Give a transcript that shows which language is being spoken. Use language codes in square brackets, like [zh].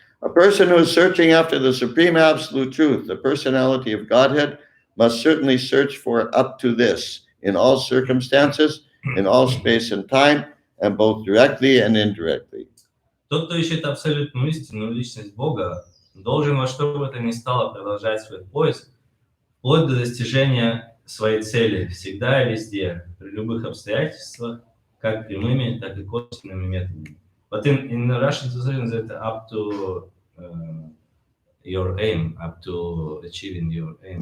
[en] A person who is searching after the supreme absolute truth, the personality of Godhead, must certainly search for up to this, in all circumstances, in all space and time, and both directly and indirectly. [ru] Тот, кто ищет абсолютную истину, личность Бога, должен во что бы то ни стало продолжать свой поиск, вплоть до достижения своей цели, всегда и везде, при любых обстоятельствах, как прямыми, так и косвенными методами. [en] But in Russian translation, that up to your aim, up to achieving your aim.